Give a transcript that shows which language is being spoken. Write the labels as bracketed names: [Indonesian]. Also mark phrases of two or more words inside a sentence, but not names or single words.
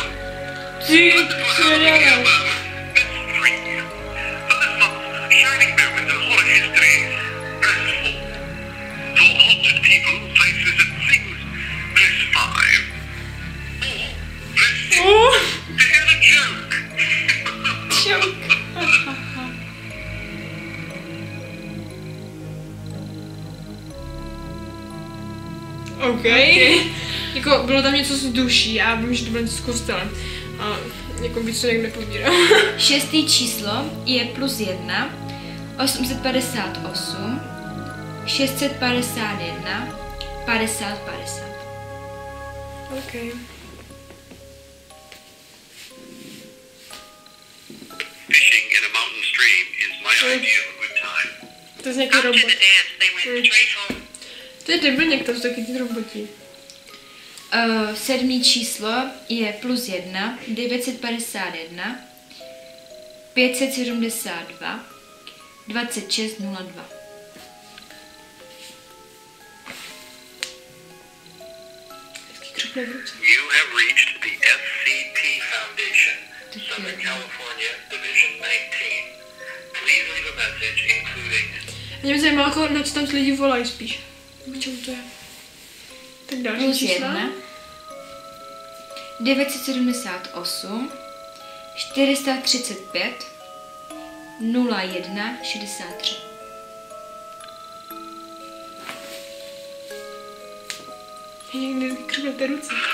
[English] Press 3. For this month's shining moment in horror history, press 4. For haunted people, places and things, press 5. Or press 6. To hear the joke. OK. [Czech] Jako bylo tam něco s duší, já vím, že to bylo něco s kostelem. A jako víc to někde nepozbírám. Šestý číslo je +1. 858, 651, 50, 50. OK. [English] Fishing in a mountain stream is my idea of a good time. [Czech] To je nějaký robot. [English] After the dance, they went straight home. [Czech] To je debilněk, to jsou taky ty roboti. Sedmý číslo je +1. 951, 572, 2602. [English] You have reached the SCP Foundation, Southern California, Division 19. Please leave a message including... [Czech] Mě by zajímalo, jako, na co tam lidi volají spíš. K čemu to je? Tak další čísla. +1. 978, 435, 01, 63. Já někdy krvete ruce.